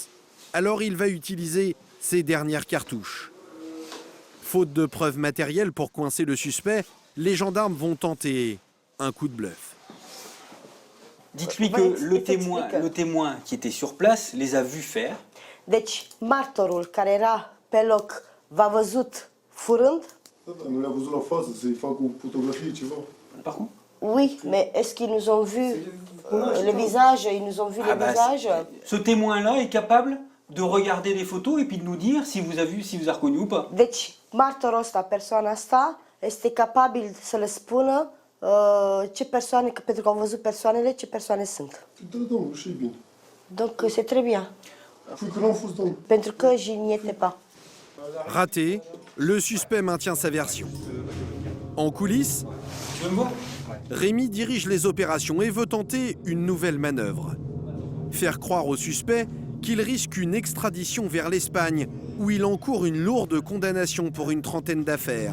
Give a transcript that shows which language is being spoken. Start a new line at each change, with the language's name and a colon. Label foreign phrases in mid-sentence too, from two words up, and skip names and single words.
French: Alors il va utiliser ses dernières cartouches. Faute de preuves matérielles pour coincer le suspect, les gendarmes vont tenter un coup de bluff. Dites-lui que le témoin qui était sur place les a vus faire.
Romanian: Deci, martorul care era pe loc v-a văzut furând? Nu le-a văzut la față, să-i fac o fotografie, ceva.
French: Par contre? Oui, mais est-ce qu'ils nous ont vu le visage? Ils nous ont vu le visage? Ce témoin-là est capable de regarder les photos et puis de nous dire si vous a reconnu ou pas.
Romanian: Deci, martorul ăsta, persoana asta, este capabil să le spună ce persoane, pentru că au văzut persoanele, ce persoane sunt. Da, domnul, și bine.
French: Donc c'est très bien.
Romanian: Pentru că
French: je n'y étais pas. Raté, le suspect maintient sa version. En coulisses, Tu veux me voir? Rémi dirige les opérations et veut tenter une nouvelle manœuvre. Faire croire aux suspects qu'il risque une extradition vers l'Espagne, où il encourt une lourde condamnation pour une trentaine d'affaires.